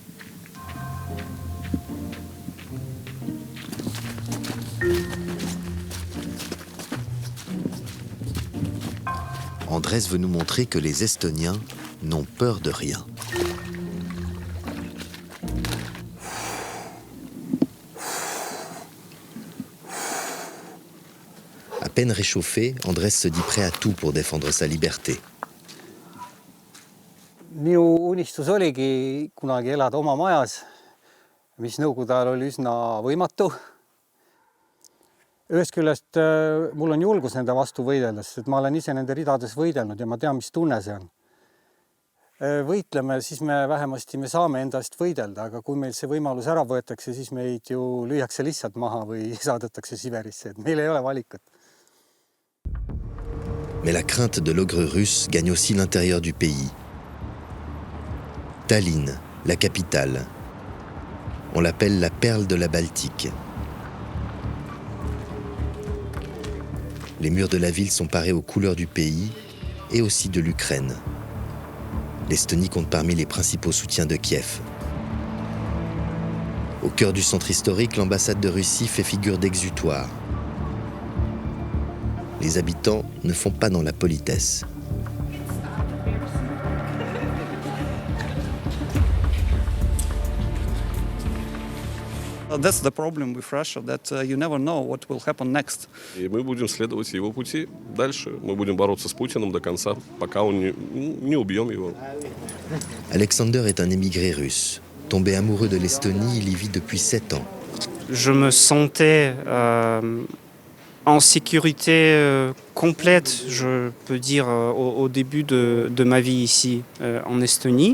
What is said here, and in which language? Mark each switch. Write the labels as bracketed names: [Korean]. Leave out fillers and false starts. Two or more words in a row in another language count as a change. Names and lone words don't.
[French] Andrés veut nous montrer que les Estoniens n'ont peur de rien. À peine réchauffé, Andrés se dit prêt à tout pour défendre sa liberté. [Estonian] Minu unistus oligi kunagi elada oma majas, mis nõukogude ajal oli üsna võimatu. Ühest küljest mul on julgus nende vastu võidelda, sest ma olen ise nende ridades võidelnud ja ma tean, mis tunne see on. Võitleme, siis me vähemasti saame endast võidelda, aga kui meil see võimalus ära võetakse, siis meid ju lüüakse lihtsalt maha või saadetakse Siberisse, et meil ei ole valikut. [French] Mais la crainte de l'ogre russe gagne aussi l'intérieur du pays. Tallinn, la capitale. On l'appelle la perle de la Baltique. Les murs de la ville sont parés aux couleurs du pays et aussi de l'Ukraine. L'Estonie compte parmi les principaux soutiens de Kiev. Au cœur du centre historique, l'ambassade de Russie fait figure d'exutoire. Les habitants ne font pas dans la politesse. [English] That's the problem with Russia, that you never know what will happen next. [Russian] И мы будем следовать его пути дальше. Мы будем бороться с Путиным до конца, пока он не убьем его. [French] Alexander est un émigré russe. Tombé amoureux de l'Estonie, il y vit depuis 7 ans. Je me sentais en sécurité complète, je peux dire, au début de ma vie ici en Estonie.